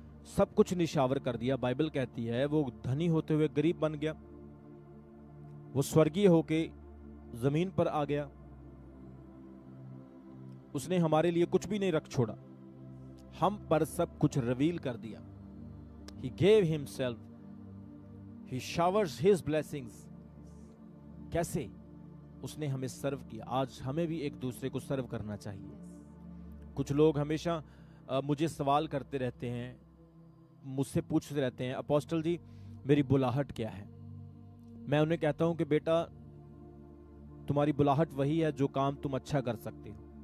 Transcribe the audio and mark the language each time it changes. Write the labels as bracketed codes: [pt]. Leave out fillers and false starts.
[hi] सब कुछ निशावर कर दिया। बाइबल कहती है वो धनी होते हुए गरीब बन गया, वो स्वर्गीय होके जमीन पर आ गया। उसने हमारे लिए कुछ भी नहीं रख छोड़ा, हम पर सब कुछ रिवील कर दिया। [en] He gave himself, he showers his blessings। [hi] कैसे उसने हमें सर्व किया। आज हमें भी एक दूसरे को सर्व करना चाहिए। कुछ लोग हमेशा मुझे सवाल करते रहते हैं, मुझसे पूछते रहते हैं, अपोस्टल जी मेरी बुलाहट क्या है। मैं उन्हें कहता हूं कि बेटा तुम्हारी बुलाहट वही है जो काम तुम अच्छा कर सकते हो।